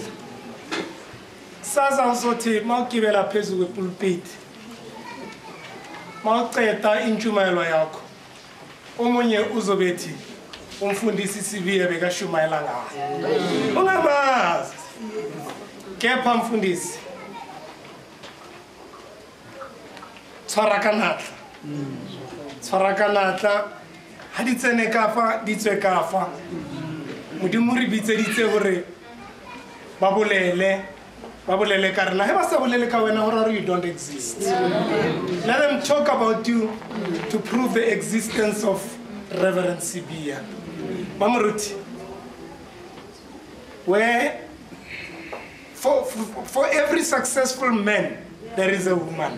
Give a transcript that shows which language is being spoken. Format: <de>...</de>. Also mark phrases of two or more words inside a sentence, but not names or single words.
<zu>Saza uzothi mawugibela phezulu kwepulpit, mawuceda intshumayelo yakho, omunye uzobethi umfundisi Sibiya bekashumayela ngayo. Ungamazi. Kepha mfundisi</zu> <st>tshwarakanatla ha di tsene kafa di tswe kafa. Modimo re bitseditse hore ba bolele ka rena he ba sa bolele ka wena hore</st> <en>you don't exist. Let them talk about you to prove the existence of Reverend Sibiya. Mamuruti, where for every successful man there is a woman.</en>